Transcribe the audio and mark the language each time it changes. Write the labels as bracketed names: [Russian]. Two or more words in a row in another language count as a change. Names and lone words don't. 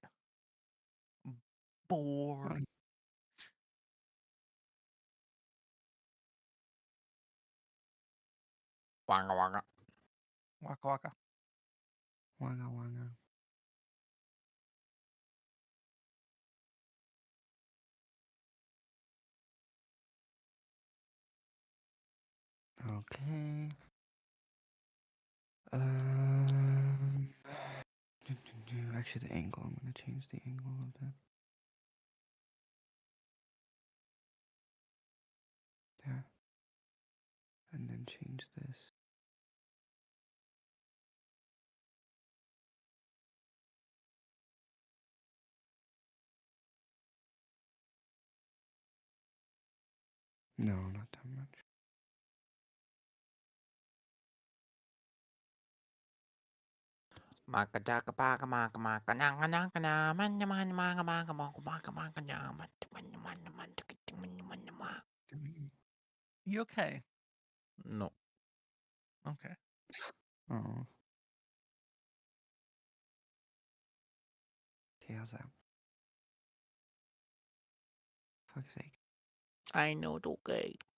[English] I'm bored. Wanga wanga. Waka waka. Wanga wanga. Okay. Actually, the angle. I'm gonna change the angle a bit. There. And then change this. No, not that much. Maka jaka paka maka maka nanga nanga na man man maka maka maka maka maka na man man man man man. You okay? No. Okay. Oh. Okay, how's that? Fuck's sake. I know it's okay.